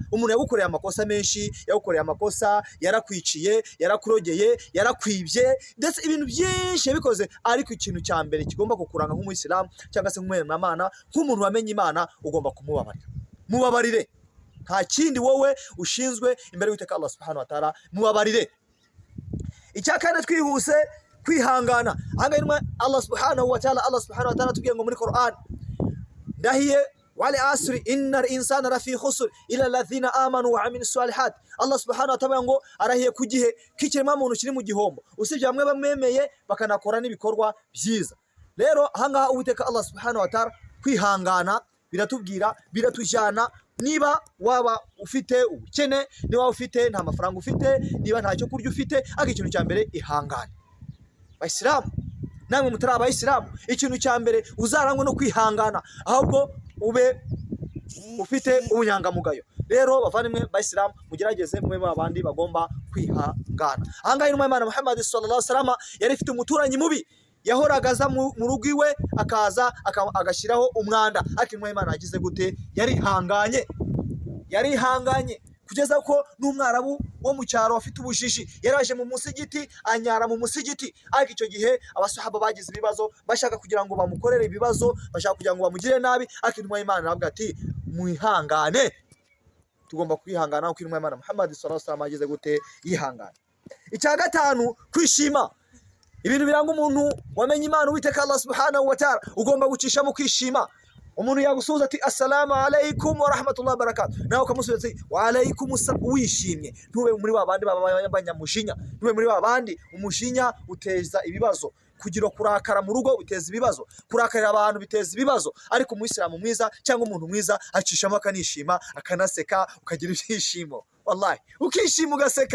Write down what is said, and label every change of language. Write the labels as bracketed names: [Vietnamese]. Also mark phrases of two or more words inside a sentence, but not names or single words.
[Kinyarwanda] Umuntu yagukoreye amakosa menshi, yagukoreye amakosa, yarakwiciye, yarakurogeye, yarakwibye, ndetse ibintu byinshi yabikoze, ariko ikintu cya mbere kigomba kukuranga nk'Umuyisilamu cyangwa se nk'Umwana, nk'umuntu wamenye Imana, ugomba kumubabarira. Mubabarire. Nta kindi wowe ushinzwe imbere y'Uwiteka Allah [Arabic] سبحانه وتعالى, [Kinyarwanda] mubabarire. Icya kane twihuse, kwihangana. [Arabic] Ahangaha Allah سبحانه وتعالى [Kinyarwanda] tubwiye ngo muri Quran, ndahiye [Arabic] والعصر إن الإنسان لفي خسر إلا الذين آمنوا وعملوا الصالحات. [Kinyarwanda] Allah [Arabic] سبحانه وتعالى [Kinyarwanda] ngo arahiye ku gihe k'ikirema muntu kiri mu gihombo, usibye bamwe bamwemeye bakanakora n'ibikorwa byiza. Rero ahangaha Uwiteka Allah [Arabic] سبحانه وتعالى, [Kinyarwanda] kwihangana biratubwira, biratujyana. Niba waba ufite ubukene, niba waba ufite nta mafaranga ufite, niba nta cyo kurya ufite, ariko ikintu cya mbere ihangane. Bayisilamu namwe mutari abayisilamu, ikintu cya mbere uzarangwa no kwihangana, ahubwo ube ufite ubunyangamugayo. Rero bavandimwe bayisilamu, mugerageze mube babandi bagomba kwihangana. Ahangaha intumwa y'Imana Muhammad [Arabic] صلى الله عليه وسلم [Kinyarwanda] yari ifite umuturanyi mubi, yahoraga aza mu rugo iwe akaza agashyiraho umwanda, ariko intumwa y'Imana yagize gute? Yarihanganye kugeza ko n'umwarabu wo mu cyaro afite ubujiji yaraje mu musigiti anyara mu musigiti. Ariko icyo gihe abasahaba bagize ibibazo, bashaka kugira ngo bamukorere ibibazo, bashaka kugira ngo bamugire nabi, ariko intumwa y'Imana aravuga ati mwihangane. Tugomba kwihangana kuko intumwa y'Imana Muhammad [Arabic] صلى الله عليه وسلم [Kinyarwanda] yagize gute? Yihangana. Icya gatanu, kwishima. Ibintu biranga umuntu wamenye Imana Uwiteka Allah [Arabic] سبحانه وتعالى, [Kinyarwanda] ugomba gucisha mu kwishima. Umuntu yagusuhuza ati [Arabic] السلام عليكم ورحمة الله وبركاته, [Kinyarwanda] nawe ukamusubiza ati [Arabic] وعليكم السلام, [Kinyarwanda] wishimye. Ntube muri babandi b'abanyamushinya, ntube muri babandi umujinya uteza ibibazo. kugira kurakara mu rugo biteza ibibazo, kurakarira abantu biteza ibibazo, ariko umuyisilamu mwiza cyangwa umuntu mwiza acishamo akanishima akanaseka ukagira ibyishimo, wallahi ukishima ugaseka.